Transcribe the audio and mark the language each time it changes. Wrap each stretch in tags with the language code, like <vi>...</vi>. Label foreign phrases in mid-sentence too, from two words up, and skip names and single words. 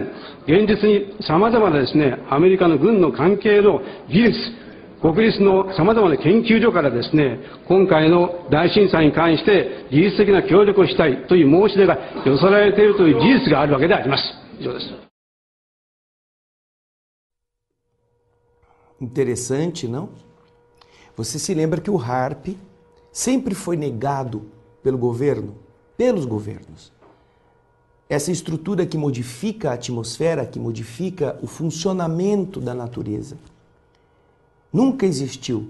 <ja>現実にさまざまなですね、アメリカの軍の関係の技術、国立のさまざまな研究所からですね、今回の大震災に関して技術的な協力をしたいという申し出が寄せられているという事実があるわけであります。以上です。</ja> <pt>Interessante, não? Você se lembra que o HAARP sempre foi negado pelo governo, pelos governos. Essa estrutura que modifica a atmosfera, que modifica o funcionamento da natureza, nunca existiu.</pt>